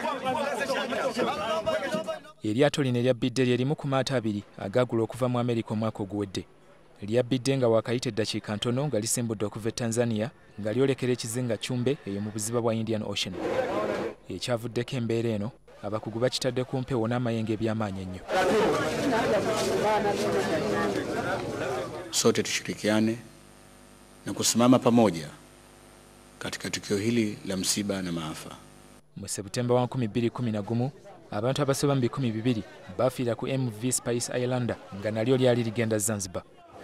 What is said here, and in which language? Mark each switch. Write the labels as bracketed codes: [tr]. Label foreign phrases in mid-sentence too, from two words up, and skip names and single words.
[lg] Eryato lino eryabbidde lye limu ku maato 2 agaagula okuva mu Amerika omwaka oguwedde. Lyabbidde nga waakayita eddakiika ntono nga lisimbudde okuva e Tanzania nga lyolekera ekizinga Chumbe eyo mu buziba bwa Indian Ocean. Ekyavuddeko embeera eno, abakugu bakitadde ku mpewo n'amayengo eby'amaanyi ennyo. [sw] Sote tushirikiane na kusimama pamoja katika tukio hili la msiba na maafa. [lg] Mu Septemba wa 2011, abantu abasoba mu 200 bafiira ku MV Spice Islander nga nalyo lyali ligenda Zanzibar.